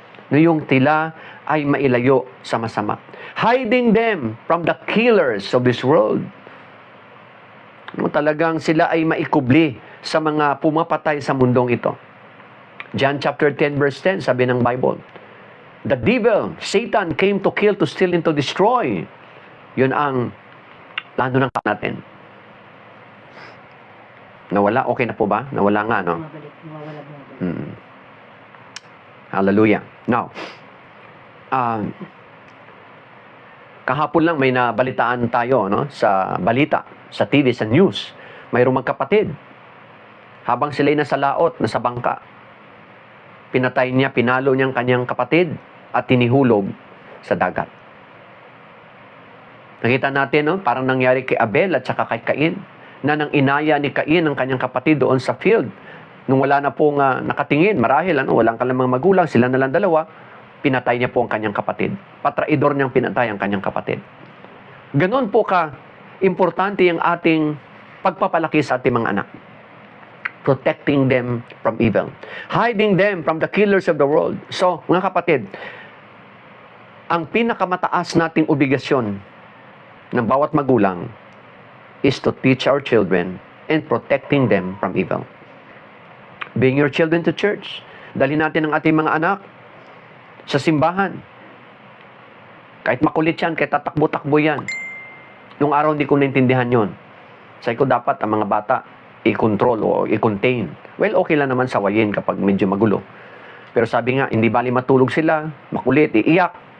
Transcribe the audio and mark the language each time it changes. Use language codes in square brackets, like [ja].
[tl] Na yung tila ay mailayo sa masama. [en] Hiding them from the killers of this world. [tl] No, talagang sila ay maikubli sa mga pumapatay sa mundong ito. [en] John chapter 10 verse 10, [tl] sabi ng Bible, [en] the devil, Satan, came to kill, to steal, and to destroy. [tl] Yun ang plano ng natin. Nawala? Okay na po ba? Nawala nga, no? Mm. Hallelujah. Now, kahapon lang may nabalitaan tayo, no? Sa balita, sa TV, sa news. Mayroong magkapatid. Habang sila'y nasa laot, nasa bangka, pinatay niya, pinalo niyang kanyang kapatid at tinihulog sa dagat. Nakita natin, no? Parang nangyari kay Abel at saka kay Cain, na nang inaya ni Cain ang kanyang kapatid doon sa field. Nung wala na pong nakatingin, marahil, walang kalamang magulang, sila na lang dalawa, pinatay niya po ang kanyang kapatid. Patraidor niyang pinatay ang kanyang kapatid. Ganon po importante ang ating pagpapalaki sa ating mga anak. [en] Protecting them from evil. Hiding them from the killers of the world. [tl] So, mga kapatid, ang pinakamataas nating obligasyon ng bawat magulang [en] is to teach our children and protecting them from evil. Bring your children to church. [tl] Dalhin natin ang ating mga anak sa simbahan. Kahit makulit yan, kahit tatakbo-takbo yan. Nung araw hindi ko naintindihan yon. Sabi ko dapat ang mga bata i-control o i-contain. Well, okay lang naman sawayin kapag medyo magulo. Pero sabi nga, hindi bali matulog sila, makulit, iiyak.